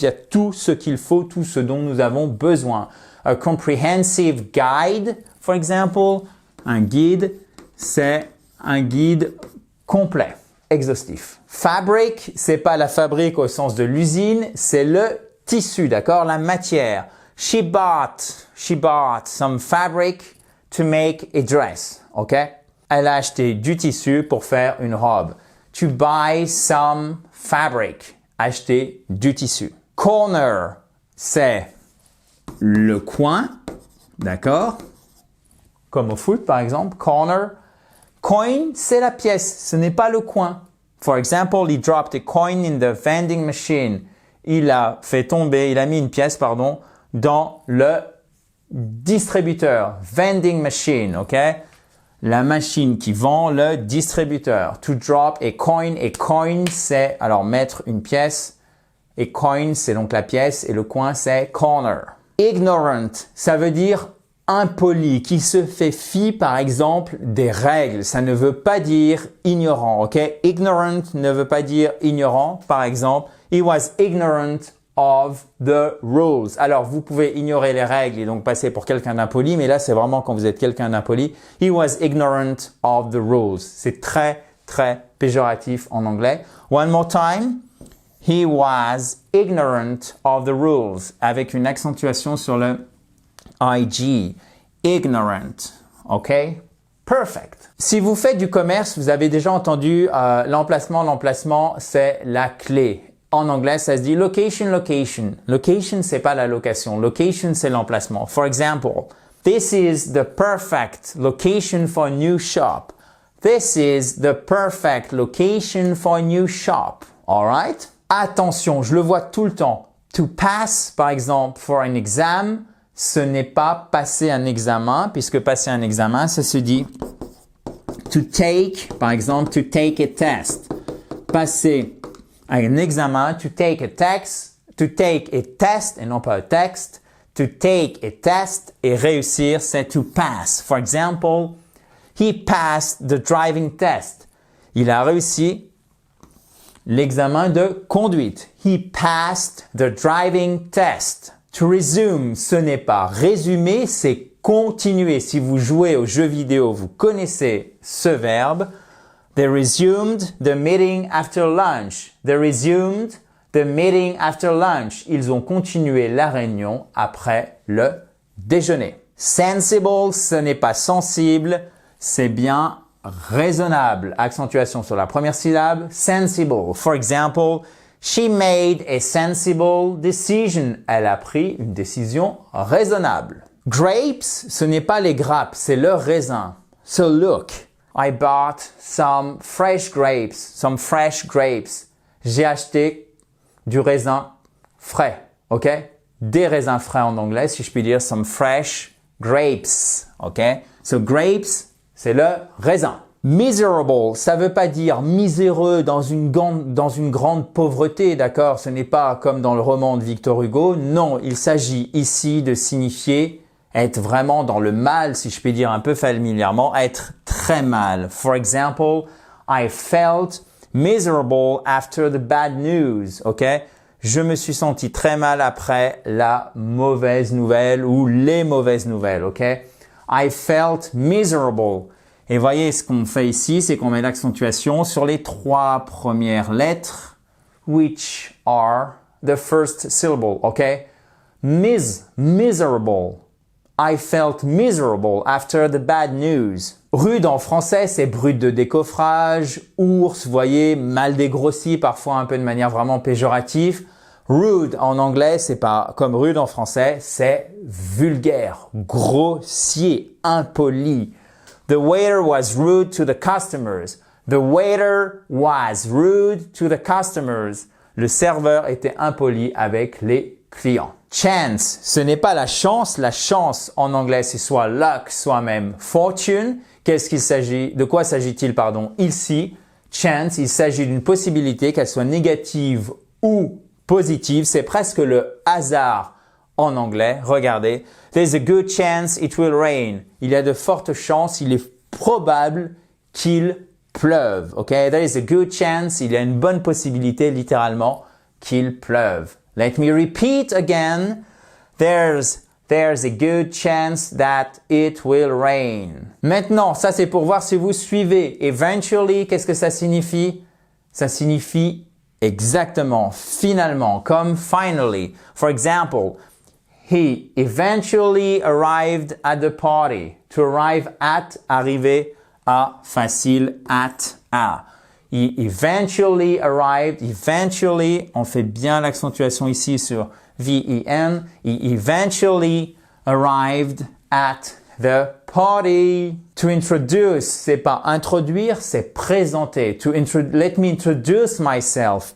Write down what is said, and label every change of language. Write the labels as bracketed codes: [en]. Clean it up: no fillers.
[fr] Il y a tout ce qu'il faut, tout ce dont nous avons besoin. [en] A comprehensive guide, for example, [fr] un guide, c'est un guide complet, exhaustif. Fabric, c'est pas la fabrique au sens de l'usine, c'est le tissu, d'accord? La matière. [en] She bought some fabric to make a dress, ok? [fr] Elle a acheté du tissu pour faire une robe. [en] To buy some fabric, [fr] acheter du tissu. Corner, c'est le coin, d'accord? Comme au foot, par exemple, corner. Coin, c'est la pièce, ce n'est pas le coin. [en] For example, he dropped a coin in the vending machine. [fr] Il a mis une pièce, dans le distributeur. [en] Vending machine, ok? [fr] La machine qui vend le distributeur. [en] To drop a coin, [fr] c'est, alors mettre une pièce. [en] A coin, [fr] c'est donc la pièce et le coin, c'est corner. Ignorant, ça veut dire impoli, qui se fait fi par exemple des règles. Ça ne veut pas dire ignorant, ok? Ignorant ne veut pas dire ignorant. Par exemple, [en] he was ignorant of the rules. [fr] Alors, vous pouvez ignorer les règles et donc passer pour quelqu'un d'impoli, mais là, c'est vraiment quand vous êtes quelqu'un d'impoli. [en] He was ignorant of the rules. [fr] C'est très, très péjoratif en anglais. [en] One more time. He was ignorant of the rules. [fr] Avec une accentuation sur le IG, ignorant, ok? Perfect. Si vous faites du commerce, vous avez déjà entendu l'emplacement. L'emplacement, c'est la clé. En anglais, ça se dit location, location. Location, c'est pas la location. Location, c'est l'emplacement. [en] For example, this is the perfect location for a new shop. This is the perfect location for a new shop. All right? [fr] Attention, je le vois tout le temps. [en] To pass, [fr] par exemple, [en] for an exam, [fr] ce n'est pas passer un examen, puisque passer un examen, ça se dit [en] to take, [fr] par exemple, [en] to take a test. [fr] Passer un examen, [en] to take a test, [fr] et non pas un texte. [en] To take a test [fr] et réussir, c'est [en] to pass. For example, he passed the driving test. [fr] Il a réussi l'examen de conduite. [en] He passed the driving test. To resume, [fr] ce n'est pas résumer, c'est continuer. Si vous jouez aux jeux vidéo, vous connaissez ce verbe. [en] They resumed the meeting after lunch. They resumed the meeting after lunch. [fr] Ils ont continué la réunion après le déjeuner. Sensible, ce n'est pas sensible, c'est bien raisonnable. Accentuation sur la première syllabe, sensible. [en] For example, she made a sensible decision. [fr] Elle a pris une décision raisonnable. Grapes, ce n'est pas les grappes, c'est le raisin. [en] So look, I bought some fresh grapes. Some fresh grapes. [fr] J'ai acheté du raisin frais, ok? Des raisins frais en anglais, si je puis dire, [en] some fresh grapes, [fr] ok? [en] So grapes, [fr] c'est le raisin. Miserable, ça veut pas dire miséreux dans une grande pauvreté, d'accord? Ce n'est pas comme dans le roman de Victor Hugo. Non, il s'agit ici de signifier être vraiment dans le mal, si je puis dire un peu familièrement, être très mal. [en] For example, I felt miserable after the bad news, ok? [fr] Je me suis senti très mal après la mauvaise nouvelle ou les mauvaises nouvelles, ok? [en] I felt miserable. [fr] Et voyez, ce qu'on fait ici, c'est qu'on met l'accentuation sur les 3 premières lettres, [en] which are the first syllable, [fr] ok? [en] Miserable. I felt miserable after the bad news. [fr] Rude en français, c'est brut de décoffrage. Ours, vous voyez, mal dégrossi, parfois un peu de manière vraiment péjorative. Rude en anglais, c'est pas comme rude en français, c'est vulgaire, grossier, impoli. [en] The waiter was rude to the customers. The waiter was rude to the customers. [fr] Le serveur était impoli avec les clients. Chance, ce n'est pas la chance. La chance en anglais, c'est soit luck, soit même fortune. De quoi s'agit-il, ici? Chance, il s'agit d'une possibilité, qu'elle soit négative ou positive. C'est presque le hasard en anglais. Regardez. [en] There's a good chance it will rain. [fr] Il y a de fortes chances, il est probable qu'il pleuve. Ok? [en] There is a good chance. [fr] Il y a une bonne possibilité, littéralement, qu'il pleuve. [en] Let me repeat again. There's a good chance that it will rain. [fr] Maintenant, ça c'est pour voir si vous suivez. Eventually, qu'est-ce que ça signifie? Ça signifie exactement, finalement, comme finally. [en] For example, he eventually arrived at the party. To arrive at, [fr] arriver à, facile, at, à. [en] He eventually arrived. [fr] Eventually, on fait bien l'accentuation ici sur V-E-N. [en] He eventually arrived at the party. To introduce, [fr] c'est pas introduire, c'est présenter. [en] Let me introduce myself.